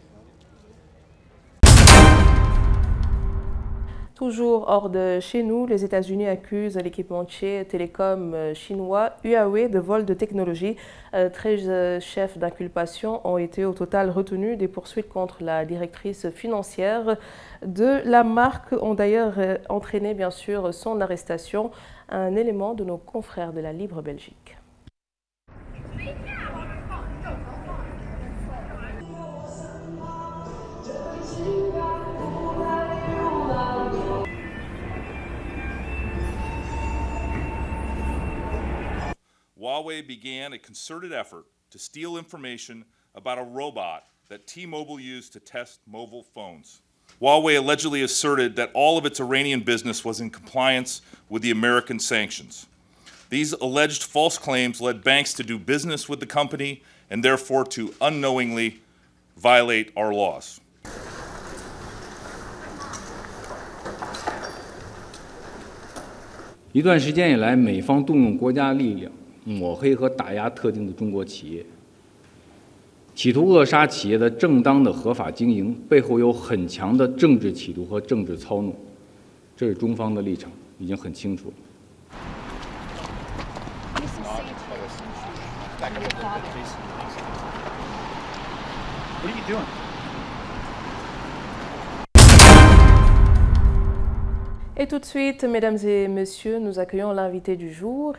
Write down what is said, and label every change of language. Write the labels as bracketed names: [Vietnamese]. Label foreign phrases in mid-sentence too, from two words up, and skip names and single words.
[French] Toujours hors de chez nous, les États-Unis accusent l'équipementier télécom chinois Huawei de vol de technologie. 13 chefs d'inculpation ont été au total retenus. Des poursuites contre la directrice financière de la marque ont d'ailleurs entraîné bien sûr son arrestation. Un élément de nos confrères de la Libre Belgique. [English] Huawei began a concerted effort to steal information about a robot that T-Mobile used to test mobile phones. Huawei allegedly asserted that all of its Iranian business was in compliance with the American sanctions. These alleged false claims led banks to do business with the company and therefore to unknowingly violate our laws. [Chinese] 一段时间以来，美方动用国家力量抹黑和打压特定的中国企业，企图扼杀企业的正当的合法经营，背后有很强的政治企图和政治操弄，这是中方的立场，已经很清楚了。 [French] Et tout de suite, mesdames et messieurs, nous accueillons l'invité du jour.